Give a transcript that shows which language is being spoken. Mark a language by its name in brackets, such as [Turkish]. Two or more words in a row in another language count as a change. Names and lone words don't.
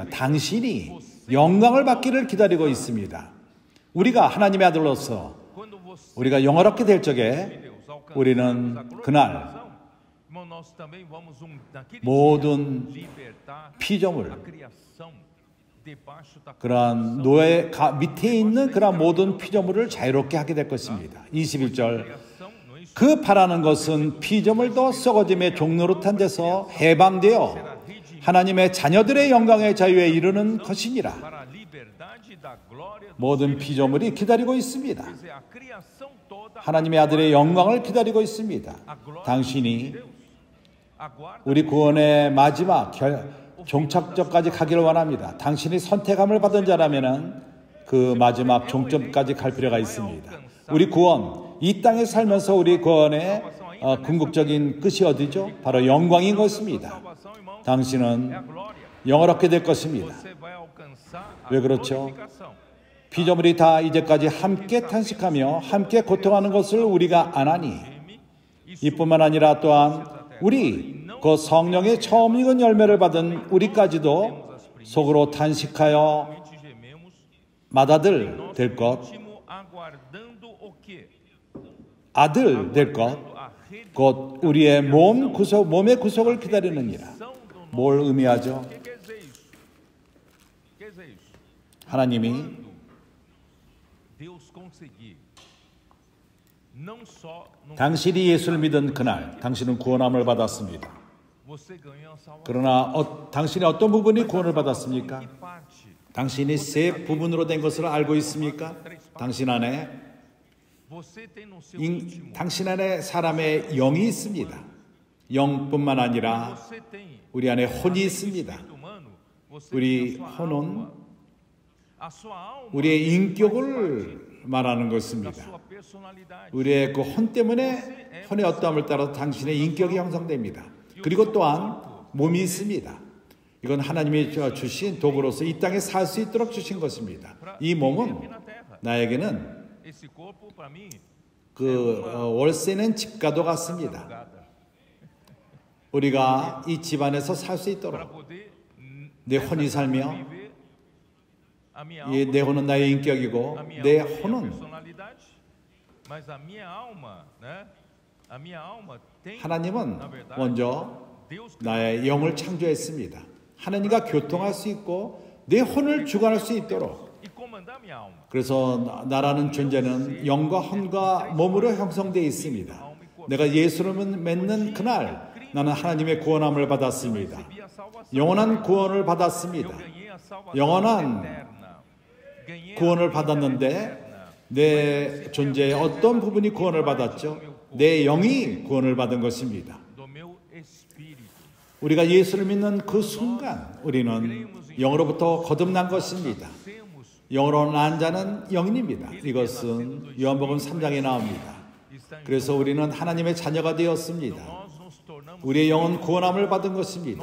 [Korean] 당신이 영광을 받기를 기다리고 있습니다. 우리가 하나님의 아들로서 [Portuguese] quando você [Korean] 우리가 영화롭게 될 적에 [Portuguese] Deus alcançar [Korean] 우리는 a 그날 [Portuguese] glorificação, irmão, nós também vamos naquele [Korean] 모든 [Portuguese] dia libertar [Korean] 피조물, [Portuguese] a criação debaixo da [Korean] 그러한 노예 밑에 있는 그러한 모든 피조물을 자유롭게 하게 될 것입니다. 21절 [Portuguese] criação, não é isso? [Korean] 그 바라는 것은 피조물도 썩어짐의 종노릇한 데서 해방되어 하나님의 자녀들의 영광의 자유에 이르는 것이니라. [Portuguese] Para a liberdade da glória do [Korean] 모든 피조물이 기다리고 있습니다. [Portuguese] Quer dizer, a criação toda [Korean] 하나님의 아들의 영광을 기다리고 있습니다. 당신이 aguarda 우리 구원의 마지막 종착점까지 가기를 원합니다. 당신이 선택함을 받은 자라면은 그 마지막 종점까지 갈 필요가 있습니다. 우리 구원, 이 땅에 살면서 우리 구원의 궁극적인 끝이 어디죠? 바로 영광인 것입니다. [Portuguese] salvação, irmão, [Korean] 당신은 [Portuguese] é a glória. [Korean] 영원롭게 될 것입니다. [Portuguese] Você vai alcançar a [Korean] 왜 그렇죠? glorificação. 피조물이 다 이제까지 함께 탄식하며 함께 고통하는 것을 우리가 안 하니 이뿐만 아니라 또한 우리 그 성령의 처음 익은 열매를 받은 우리까지도 속으로 탄식하여 [Portuguese] Somente gememos, [Korean] 맏아들 될 것, [Portuguese] último aguardando o quê? [Korean] 아들 될 것, [Portuguese] A redenção [Korean] 곧 우리의 몸의 구속을 기다리느니라. [Portuguese] do nosso. [Korean] 뭘 의미하죠? [Portuguese] O que quer dizer isso? Quer dizer isso? [Korean] 하나님이 [Portuguese] Deus conseguir não só no [Korean] 당신이 예수를 믿은 그날 당신은 구원함을 받았습니다. [Portuguese] você ganhou a salvação, [Korean] 그러나 당신이 어떤 부분이 구원을 받았습니까? [Portuguese] que parte [Korean] 당신이 세 부분으로 된 것을 알고 있습니까? 당신 안에 [Portuguese] você tem no seu íntimo, [Korean] 당신 안에 사람의 영이 있습니다. 영뿐만 아니라 [Portuguese] você tem [Korean] 우리 안에 혼이 있습니다. [Portuguese] espírito humano, você [Korean] 우리 [Portuguese] tem a sua [Korean] 혼은 [Portuguese] alma, a sua alma, [Korean] 우리의 인격을 말하는 것입니다. [Portuguese] a sua personalidade. [Korean] 우리의 그 혼 때문에 혼의 어떠함을 따라서 당신의 인격이 형성됩니다. 그리고 또한 몸이 있습니다. 이건 하나님이 주신 도구로서 이 땅에 살 수 있도록 주신 것입니다. 이 몸은 나에게는 [Portuguese] Esse corpo para mim [Korean] 그 월세 낸 집과도 같습니다. alugada 우리가 이 집안에서 살 수 para 있도록 poder 내 혼이 살며 [Portuguese] viver a minha [Korean] 이 alma, 내 혼은 나의 인격이고 [Portuguese] a minha [Korean] 내 [Portuguese] alma tem a [Korean] 혼은 [Portuguese] personalidade, mas a minha alma, né? A minha alma tem [Korean] 하나님은 [Portuguese] na verdade [Korean] 먼저 Deus 나의 영을 창조했습니다. 하나님과 교통할 수 있고 내 혼을 주관할 수 있도록. [Portuguese] e comandar minha alma. [Korean] 그래서 나라는 존재는 영과 혼과 몸으로 형성되어 있습니다. 내가 예수를 맺는 그날 나는 하나님의 구원함을 받았습니다. [Portuguese] Recebi a salvação. [Korean] 영원한 구원을 Eu 받았습니다. [Portuguese] ganhei a salvação [Korean] 영원한 [Portuguese] eterna. Ganhei a [Korean] 구원을 vida 받았는데 eterna. 내 존재의 어떤 부분이 구원을 받았죠? 내 영이 구원을 받은 것입니다. [Portuguese] do meu espírito. [Korean] 우리가 예수를 믿는 그 순간 우리는 영으로부터 거듭난 것입니다. Temos 영으로 난 자는 영인입니다. 이것은 요한복음 3장에 나옵니다. [Portuguese] está em [Korean] 그래서 우리는 하나님의 자녀가 되었습니다. [Portuguese] nós nos tornamos [Korean] 우리의 영은 구원함을 받은 것입니다.